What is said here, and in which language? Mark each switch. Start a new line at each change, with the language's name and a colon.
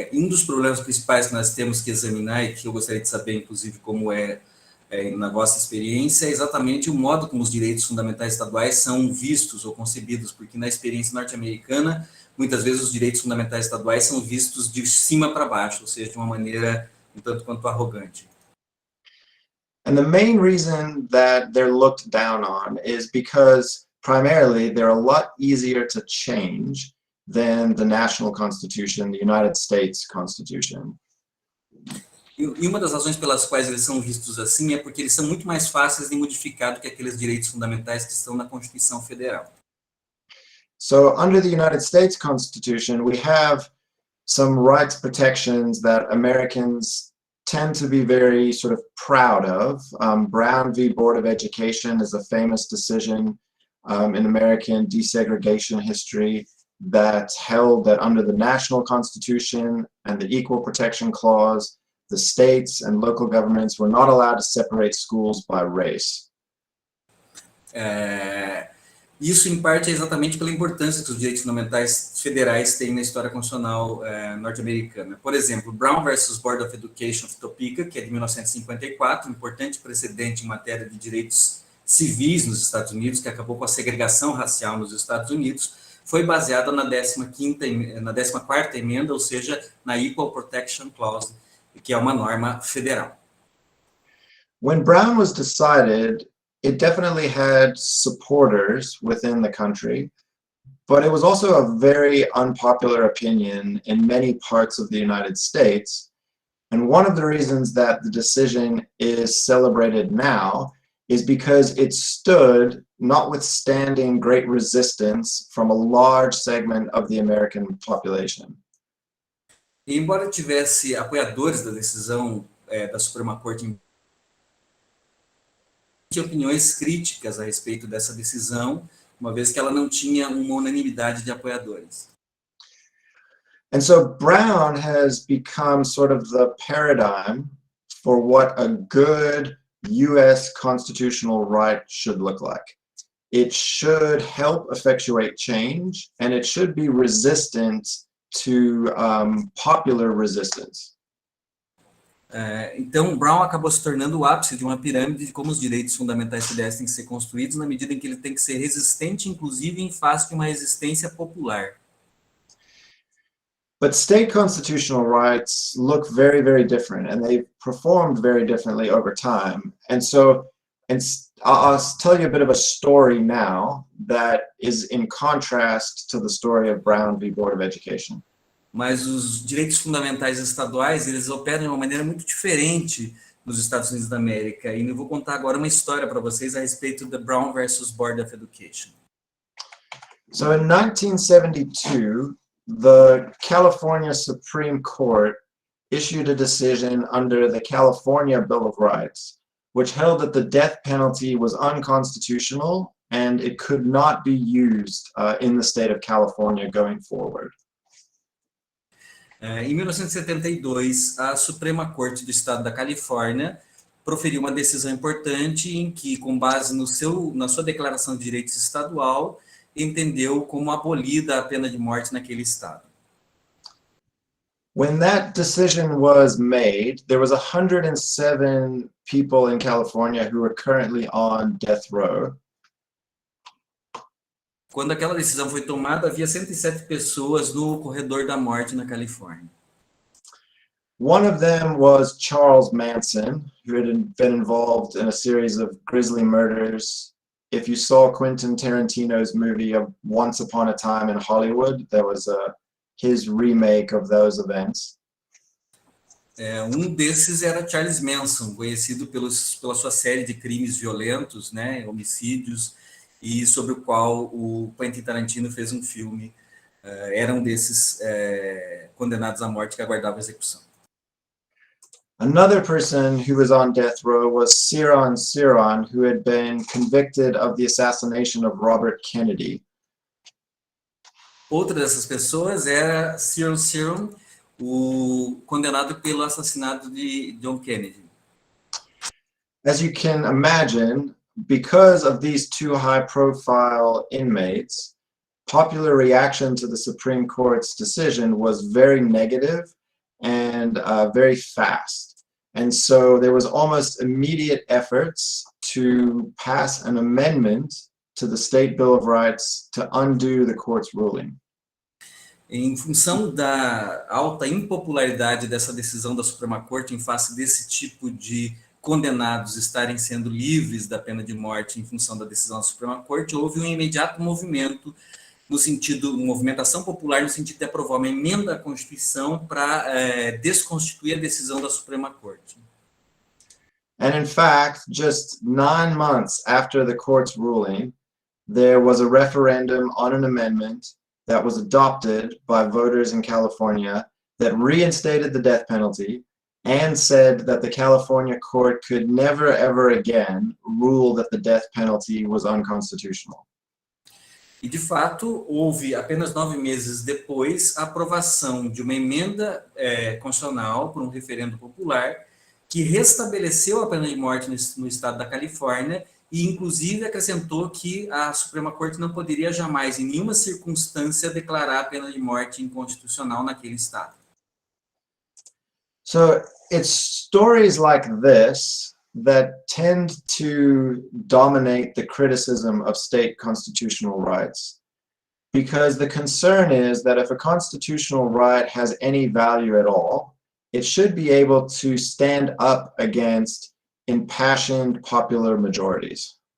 Portuguese: Dos problemas principais que nós temos que examinar e que eu gostaria de saber, inclusive, como na vossa experiência, é exatamente o modo como os direitos fundamentais estaduais são vistos ou concebidos, porque na experiência norte-americana, muitas vezes os direitos fundamentais estaduais são vistos de cima para baixo, ou seja, de uma maneira um tanto quanto arrogante.
English: And the main reason that they're looked down on is because primarily they're a lot easier to change than the national constitution, the United States Constitution.
Portuguese: E uma das razões pelas quais eles são vistos assim é porque eles são muito mais fáceis de modificar do que aqueles direitos fundamentais que estão na Constituição Federal.
English: So under the United States Constitution, we have some rights protections that Americans tend to be very sort of proud of. Brown v. Board of Education is a famous decision in American desegregation history that held that under the national constitution and the Equal Protection Clause, the states and local governments were not allowed to separate schools by race.
Portuguese: Isso, em parte, é exatamente pela importância que os direitos fundamentais federais têm na história constitucional norte-americana. Por exemplo, Brown versus Board of Education of Topeka, que é de 1954, um importante precedente em matéria de direitos civis nos Estados Unidos, que acabou com a segregação racial nos Estados Unidos, foi baseada na 14ª emenda, ou seja, na Equal Protection Clause, que é uma norma federal.
English: When Brown was decided, it definitely had supporters within the country, but it was also a very unpopular opinion in many parts of the United States. And one of the reasons that the decision is celebrated now is because it stood notwithstanding great resistance from a large segment of the American population.
Portuguese: E embora tivesse apoiadores da decisão da Suprema Corte, tinha opiniões críticas a respeito dessa decisão, uma vez que ela não tinha uma unanimidade de apoiadores.
English: And so Brown has become sort of the paradigm for what a good US constitutional right should look like. It should help effectuate change, and it should be resistant to popular resistance.
Portuguese: Então, Brown acabou se tornando o ápice de uma pirâmide de como os direitos fundamentais federais têm que ser construídos, na medida em que ele tem que ser resistente, inclusive em face de uma resistência popular.
English: But state constitutional rights look very, very different, and they've performed very differently over time. And so, I'll tell you a bit of a story now that is in contrast to the story of Brown v. Board of Education.
Portuguese: Mas os direitos fundamentais estaduais, eles operam de uma maneira muito diferente nos Estados Unidos da América. E eu vou contar agora uma história para vocês a respeito da Brown versus Board of Education.
English: So in 1972, the California Supreme Court issued a decision under the California Bill of Rights, which held that the death penalty was unconstitutional and it could not be used in the state of California going forward.
Portuguese: Em 1972, a Suprema Corte do Estado da Califórnia proferiu uma decisão importante em que, com base na sua declaração de direitos estadual, entendeu como abolida a pena de morte naquele estado.
English: When that decision was made, there was 107 people in California who are currently on death row.
Portuguese: Quando aquela decisão foi tomada, havia 107 pessoas no corredor da morte na Califórnia.
English: One of them was Charles Manson, who had been involved in a series of grisly murders. If you saw Quentin Tarantino's movie of Once Upon a Time in Hollywood, there was his remake of those events.
Portuguese: Desses era Charles Manson, conhecido pela sua série de crimes violentos, né, homicídios, e sobre o qual o Quentin Tarantino fez um filme. Era desses condenados à morte que aguardava a execução.
English: Another person who was on death row was Ciron Ciron, who had been convicted of the assassination of Robert Kennedy.
Portuguese: Outra dessas pessoas era Ciron Ciron, o condenado pelo assassinato de John Kennedy.
English: As you can imagine, because of these two high-profile inmates, popular reaction to the Supreme Court's decision was very negative and very fast. And so there was almost immediate efforts to pass an amendment to the State Bill of Rights to undo the court's ruling.
Portuguese: Em função da alta impopularidade dessa decisão da Suprema Corte em face desse tipo de condenados estarem sendo livres da pena de morte em função da decisão da Suprema Corte, houve um imediato movimento no sentido, uma movimentação popular no sentido de aprovar uma emenda à Constituição para desconstituir a decisão da Suprema Corte.
English: And in fact, just 9 months after the court's ruling, there was a referendum on an amendment that was adopted by voters in California that reinstated the death penalty and said that the California court could never ever again rule that the death penalty was unconstitutional.
Portuguese: E, de fato, houve, apenas 9 meses depois, a aprovação de uma emenda constitucional por um referendo popular que restabeleceu a pena de morte no estado da Califórnia e, inclusive, acrescentou que a Suprema Corte não poderia jamais, em nenhuma circunstância, declarar a pena de morte inconstitucional naquele estado.
English: So it's stories like this that tend to dominate the criticism of state constitutional rights, because the concern is that if a constitutional right has any value at all, it should be able to stand up against impassioned popular majorities.